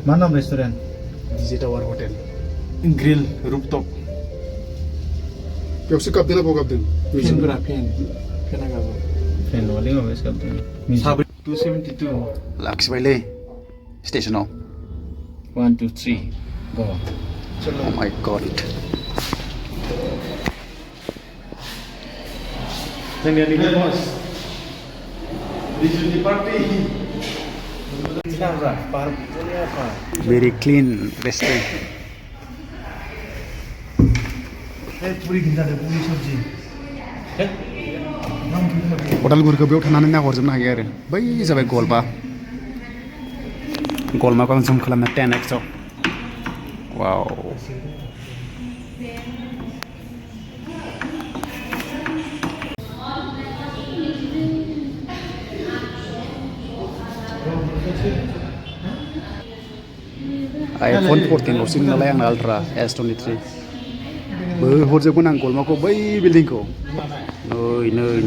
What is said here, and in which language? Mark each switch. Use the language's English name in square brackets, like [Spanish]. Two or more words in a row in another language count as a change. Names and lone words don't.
[Bodo] मा नाम रेस्टुरेन्ट डिजे टावार हटेल ग्रिल रुपटप बेयावसो गाबदों ना बाव गाबदों फेनफोरा फेना गाबो फेन नङालै माबासो गाबदों 272 लाखिबायलै स्टेसनाव [English] 1 2 3 go Oh my god [Bodo] जोंनिया नैबे बस [English] digital party very clean restaurant [Bodo] पुरि गिन्जादों पुरि सब्जि उदालगुरिखौ बेयाव थानानै नाहरजोबनो हायो आरो बै जाबाय गलमाखौ आं जुम खालामना 10x आव वाव iPhone 14 ल'सै नालाय आंना आल्ट्रा S23 हरजोबगोन आं गलमाखौ बै बिल्डिंखौ नै